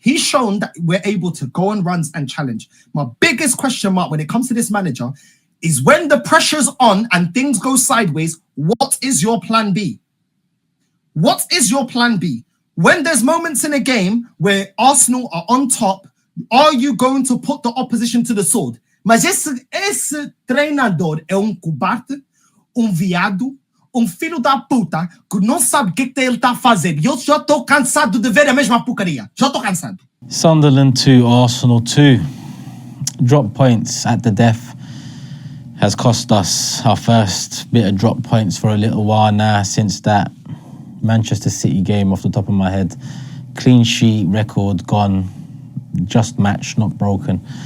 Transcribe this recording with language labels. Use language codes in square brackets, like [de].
[en] He's shown that we're able to go on runs and challenge. My biggest question mark when it comes to this manager is when the pressure's on and things go sideways, what is your plan B? What is your plan B? When there's moments in a game where Arsenal are on top, are you going to put the opposition to the sword? [pt] Mas esse treinador é cobarde, viado, filho da puta que não sabe o que ele está a fazer. E eu já estou cansado de ver a mesma porcaria. Já estou cansado. [en] Sunderland 2, Arsenal 2. Drop points at the death has cost us our first bit of drop points for a little while now since that Manchester City game off the top of my head. Clean sheet record gone. Just matched, not broken.